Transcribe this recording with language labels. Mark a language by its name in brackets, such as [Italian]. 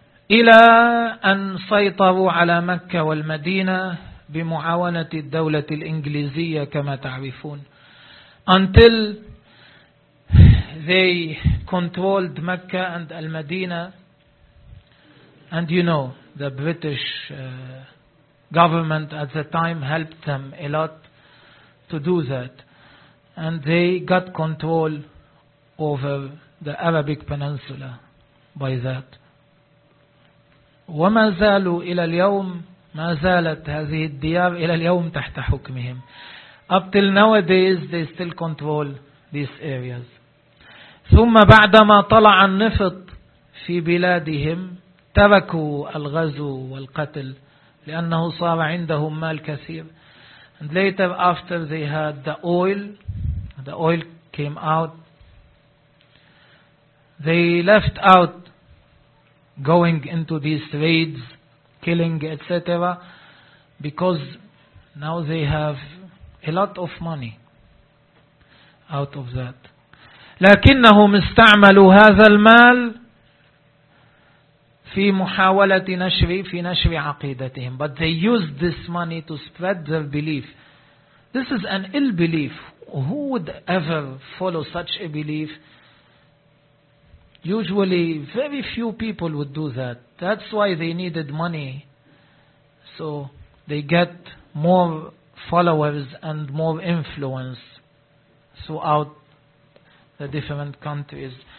[Arabic] إلى أن سيطروا على مكة والمدينة بمعاونة الدولة الإنجليزية كما تعرفون. [English] Until they controlled Mecca and Al-Madina, and you know, the British government at the time helped them a lot to do that, and they got control over the Arabic Peninsula by that. [Arabic] وما زالوا إلى اليوم, ما زالت هذه الديار إلى اليوم تحت حكمهم. [English] Up till nowadays they still control these areas. [Arabic] ثم بعدما طلع النفط في بلادهم تركوا الغزو والقتل لأنه صار عندهم مال كثير. [English] And later after they had the oil came out, they left out going into these raids, killing, etc. because now they have a lot of money out of that. [Arabic] لكنهم استعملوا هذا المال في محاولة نشر في نشر عقيدتهم. [English] But they used this money to spread their belief. This is an ill belief. Who would ever follow such a belief? Usually very few people would do that. That's why they needed money. So they get more followers and more influence throughout the different countries.